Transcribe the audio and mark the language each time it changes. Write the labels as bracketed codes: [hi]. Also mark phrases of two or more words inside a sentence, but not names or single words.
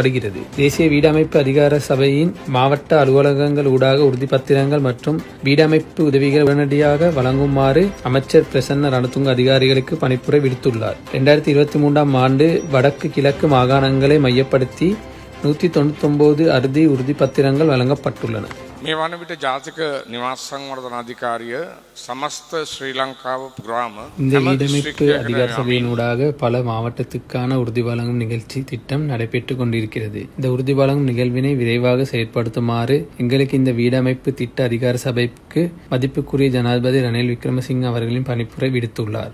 [ta] தேசிய வீடமைப்பு அதிகார சபையின் மாவட்ட அலுவலகங்கள் ஊடாக உறுதிப்பத்திரங்கள் மற்றும் வீடமைப்பு உதவிகள் உடனடியாக வழங்குமாறு அமைச்சர் பிரசன்ன ரணதுங்க அதிகாரிகளுக்கு பணிப்புரை விடுத்துள்ளார். 2023 ஆண்டு வடக்கு கிழக்கு மாகாணங்களை மையப்படுத்தி 199 அறுதி உறுதிப்பத்திரங்கள் வழங்கப்பட்டுள்ளன. [si] මේ වන විට ජාතික නිවාස සංවර්ධන අධිකාරිය සමස්ත ශ්‍රී ලංකාව පුරාම [ta] இந்த வீடமைப்பு அதிகார சபையினூடாக பல மாவட்டத்துக்கான உறுதி வழங்கும் நிகழ்ச்சி திட்டம் நடைபெற்றுக் கொண்டிருக்கிறது. இந்த உறுதி வழங்கும் நிகழ்வினை விரைவாக செயற்படுத்துமாறு எங்களுக்கு இந்த வீடமைப்பு திட்ட அதிகார சபைக்கு மதிப்புக்குரிய ஜனாதிபதி ரணில் விக்ரமசிங்க அவர்களின் பணிப்புரை விடுத்துள்ளார்.